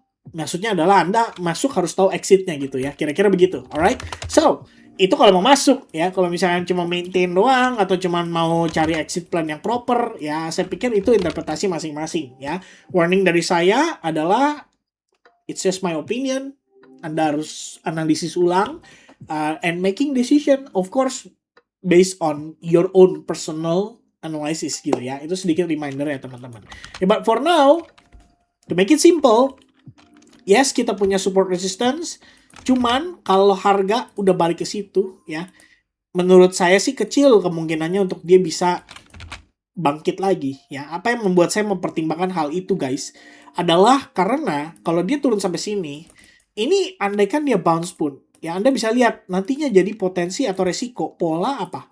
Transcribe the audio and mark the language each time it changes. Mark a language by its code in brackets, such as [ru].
[id] Maksudnya adalah Anda masuk harus tahu exit-nya gitu ya. Kira-kira begitu. [en] Alright? So, [id] itu kalau mau masuk ya, kalau misalnya cuma maintain doang atau cuma mau cari exit plan yang proper ya, saya pikir itu interpretasi masing-masing ya. [en] Warning [id] dari saya adalah [en] it's just my opinion. [id] Anda harus analisis ulang [en] and making decision of course based on your own personal analysis [id] gitu ya. Itu sedikit [en] reminder [id] ya teman-teman. [en] But for now, to make it simple, yes [id] kita punya [en] support resistance. [id] Cuman kalau harga udah balik ke situ ya, menurut saya sih kecil kemungkinannya untuk dia bisa bangkit lagi ya. Apa yang membuat saya mempertimbangkan hal itu guys adalah karena kalau dia turun sampai sini, ini andaikan dia bounce pun ya, Anda bisa lihat nantinya jadi potensi atau resiko pola apa?